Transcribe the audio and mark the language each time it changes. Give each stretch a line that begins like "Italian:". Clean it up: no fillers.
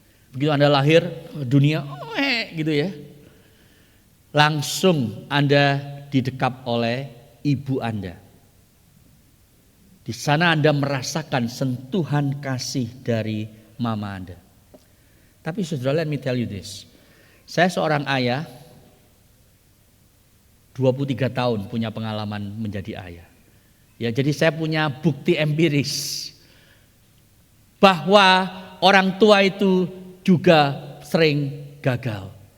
Indonesian: Begitu Anda lahir dunia, gitu ya. Langsung Anda didekap oleh ibu Anda. Di sana Anda merasakan sentuhan kasih dari mama Anda.
English: Tapi saudara, let me tell you this.
Indonesian: Saya seorang ayah, 23 tahun punya pengalaman menjadi ayah. Ya, jadi saya punya bukti empiris bahwa orang tua itu juga sering gagal.